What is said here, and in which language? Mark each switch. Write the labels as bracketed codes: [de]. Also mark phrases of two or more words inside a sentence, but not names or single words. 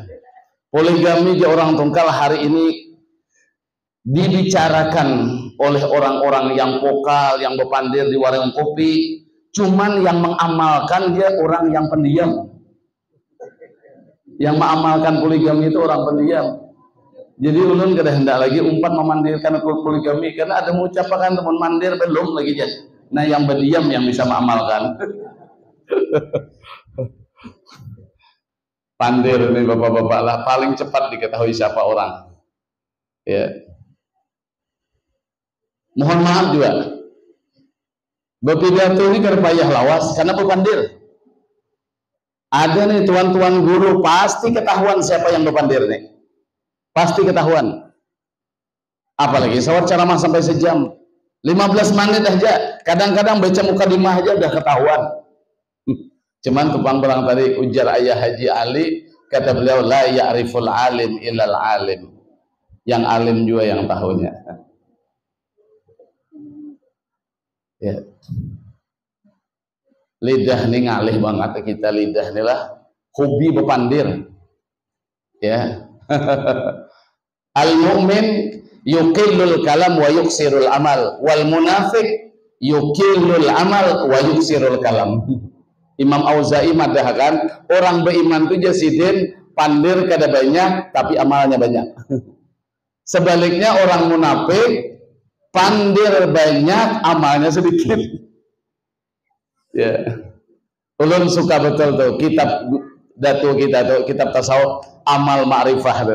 [id] Poligami di orang Tungkal hari ini dibicarakan oleh orang-orang yang vokal, yang berpandir di warung kopi. Cuman yang mengamalkan dia orang yang pendiam. Yang mengamalkan poligami itu orang pendiam. [bjn] Jadi ulun kada hendak lagi umpat memandirkan poligami karena ada mengucapkan teman mandir belum lagi jas. [id] Nah yang berdiam yang bisa mengamalkan. Pandir ini bapak-bapak lah paling cepat diketahui siapa orang. Ya. Mohon maaf juga. [bjn] Berpidato ini kada payah lawas karena berpandir. [id] Ada nih tuan-tuan guru pasti ketahuan siapa yang berpandir nih. Pasti ketahuan. Apalagi sawat ceramah sampai sejam, 15 menit aja. Kadang-kadang baca mukadimah aja udah ketahuan. Cuman tupang berang tadi ujar ayah Haji Ali, kata beliau [ar] لا يعرف العالم إلا العالم. [id] Yang alim juga yang tahunya. Ya. [bjn] Lidah nih ngalih banget kita, lidah nih lah hobi berpandir. [id] Ya. [ar] المؤمن يقل الكلام ويكثر العمل والمنافق يقل العمل ويكثر الكلام. [bjn] Imam Auza'i madahkan orang beriman itu jasidin pandir kada banyak tapi amalnya banyak. [id] Sebaliknya orang munafik pandir banyak amalnya sedikit. Ya. [bjn] Ulun suka betul tuh kitab datu kita tuh kitab tasawuf amal ma'rifah tuh.